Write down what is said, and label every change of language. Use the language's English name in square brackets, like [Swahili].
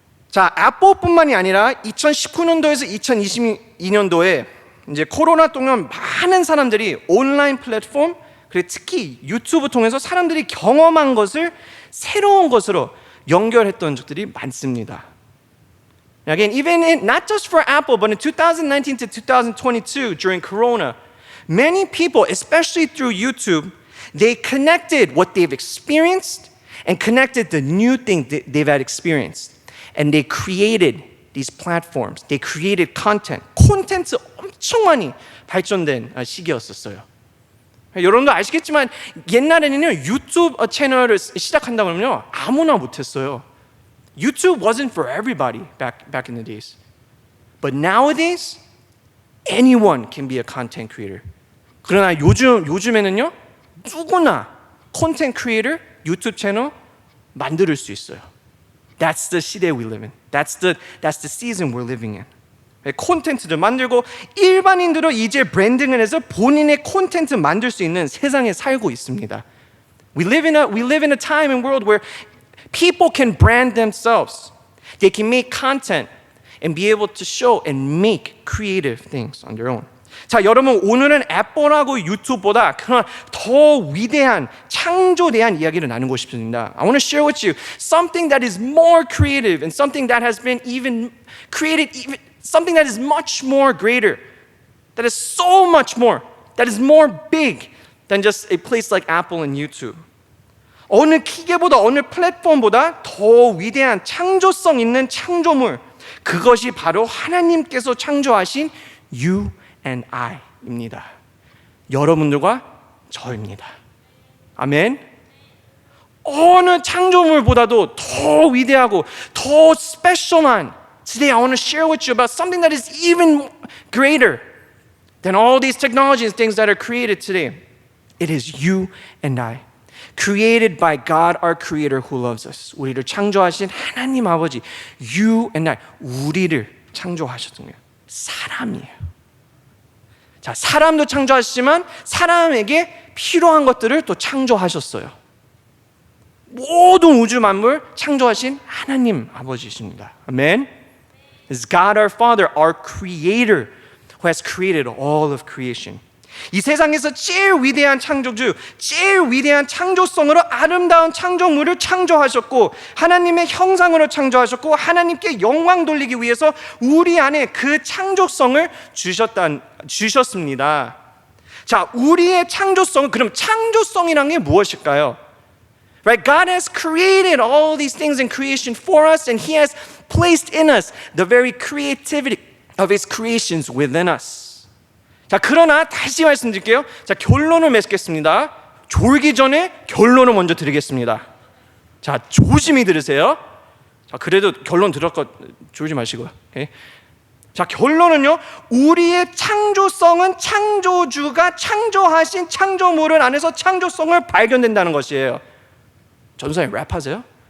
[Korean] 자, 애플뿐만이 아니라 2019년도에서 2022년도에 이제 코로나 동안 많은 사람들이 온라인 플랫폼 그리고 특히 유튜브 통해서 사람들이 경험한 것을 새로운 것으로 연결했던 적들이 많습니다. [English] Again, even not just for Apple, but in 2019 to 2022 during Corona, many people, especially through YouTube, they connected what they've experienced and connected the new thing they've had experienced. And they created these platforms. They created content. [Korean] 콘텐츠 엄청 많이 발전된 시기였었어요. 여러분도 아시겠지만 옛날에는요 유튜브 채널을 시작한다 그러면요 아무나 못했어요. [English] YouTube wasn't for everybody back in the days. But nowadays, anyone can be a content creator. [Korean] 그러나 요즘에는요, 누구나 [English] content creator, [Korean] 유튜브 채널 만들 수 있어요. [English] That's the 시대 we live in. That's the season we're living in. [Korean] 콘텐츠를 만들고 일반인들은 이제 브랜딩을 해서 본인의 콘텐츠 만들 수 있는 세상에 살고 있습니다. [English] We live in a time and world where people can brand themselves. They can make content and be able to show and make creative things on their own. [Korean] 자, 여러분 오늘은 애플하고 유튜브보다 그런 더 위대한 창조에 대한 이야기를 나누고 싶습니다. [English] I want to share with you something that is more creative and something that has been even created, something that is much more greater, that is so much more, that is more big than just a place like Apple and YouTube. [Korean] 어느 기계보다 어느 플랫폼보다 더 위대한 창조성 있는 창조물, 그것이 바로 하나님께서 창조하신 [English] you and I [Korean] 입니다. 여러분들과 저입니다. 아멘. 어느 창조물보다도 더 위대하고 더 스페셜한 [English] Today I want to share with you about something that is even greater than all these technologies and things that are created today. It is you and I. Created by God, our Creator who loves us. [Korean] 우리를 창조하신 하나님 아버지, [English] you and I, [Korean] 우리를 창조하셨던 거예요. 사람이에요. 자, 사람도 창조하시지만 사람에게 필요한 것들을 또 창조하셨어요. 모든 우주 만물 창조하신 하나님 아버지십니다. 아멘. [English] It's God our Father, our Creator, who has created all of creation. [Korean] 이 세상에서 제일 위대한 창조주, 제일 위대한 창조성으로 아름다운 창조물을 창조하셨고 하나님의 형상으로 창조하셨고 하나님께 영광 돌리기 위해서 우리 안에 그 창조성을 주셨습니다. 자, 우리의 창조성은 그럼 창조성이란 게 무엇일까요? [English] Right? God has created all these things in creation for us and He has placed in us the very creativity of His creations within us. [Korean] 자, 그러나 다시 말씀드릴게요. 자, 결론을 맺겠습니다. 졸기 전에 결론을 먼저 드리겠습니다. 자, 조심히 들으세요. 자, 그래도 결론 들을 것 졸지 마시고요. 오케이? 자, 결론은요. 우리의 창조성은 창조주가 창조하신 창조물을 안에서 창조성을 발견된다는 것이에요. 전사님 랩하세요?